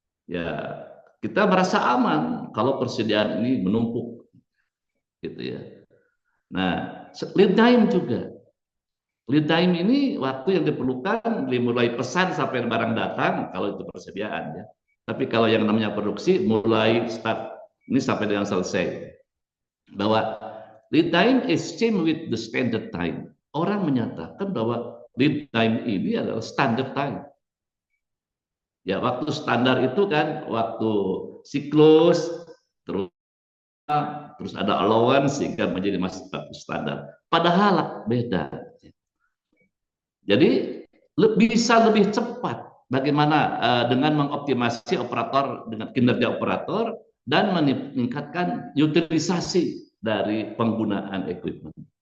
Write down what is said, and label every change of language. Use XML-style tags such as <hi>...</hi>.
<id>Ya, kita merasa aman kalau persediaan ini menumpuk gitu ya. Nah, lead time juga. Lead time ini waktu yang diperlukan mulai pesan sampai barang datang kalau itu persediaan ya. Tapi kalau yang namanya produksi mulai start ini sampai dengan selesai.</id> <en>Bahwa lead time is same with the standard time.</en> <id>Orang menyatakan bahwa lead time ini adalah standard time. Ya, waktu standar itu kan waktu siklus, terus ada allowance sehingga menjadi masih standar. Padahal beda. Jadi bisa lebih cepat bagaimana dengan mengoptimasi operator dengan kinerja operator dan meningkatkan utilisasi dari penggunaan equipment.</id>